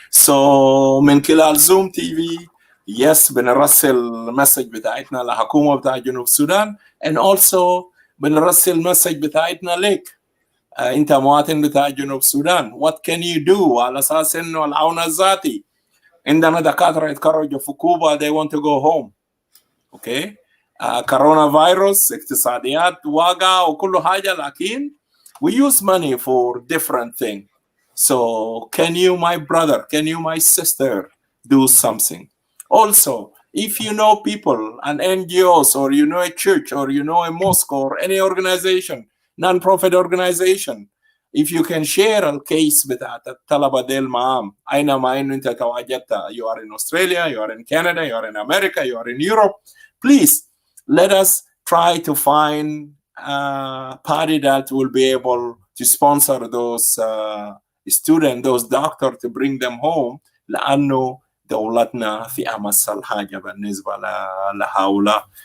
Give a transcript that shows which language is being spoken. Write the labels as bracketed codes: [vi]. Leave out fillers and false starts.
[ar] so من خلال زوم تي في yes بنرسل مسج بتاعتنا لحكومة بتاع جنوب السودان [en] and also [ar] بنرسل مسج بتاعتنا لك انت مواطن بتاع جنوب السودان [en] what can you do [ar] على اساس انه العون الذاتي. عندنا دكاترة يتخرجوا في كوبا [en] they want to go home. [ar] اوكي، كورونا فيروس، اقتصاديات واقع وكل حاجة، لكن [en] we use money for different things. so can you my brother, can you my sister do something? Also, if you know people and NGOs, or you know a church, or you know a mosque, or any organization, non-profit organization, if you can share a case [ar] بتاعت الطلبة ديل معهم أينما إنه أنت تواجدت, [en] you are in Australia, you are in Canada, you are in America, you are in Europe, please let us try to find a party that will be able to sponsor those students, those doctors, to bring them home, [ar] لأنه دولتنا في أمس الحاجة بالنسبة لهؤلاء.